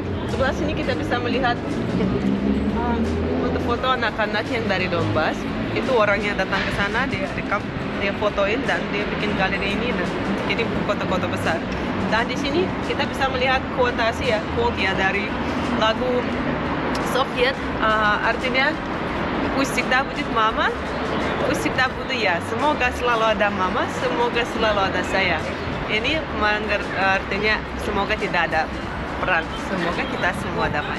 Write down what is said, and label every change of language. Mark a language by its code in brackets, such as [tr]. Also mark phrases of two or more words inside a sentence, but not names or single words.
[id] Sebelah sini kita bisa melihat foto-foto anak-anak yang dari Donbas. Itu orangnya datang ke sana, dia rekam, dia fotoin dan dia bikin galeri ini dan jadi foto-foto besar. Dan di sini kita bisa melihat kuotasi ya, quote ya dari lagu Soviet, artinya [ru] пусть всегда будет мама, пусть всегда буду я. [id] Semoga selalu ada mama, semoga selalu ada saya. Ini artinya semoga tidak ada perang, semoga kita semua damai.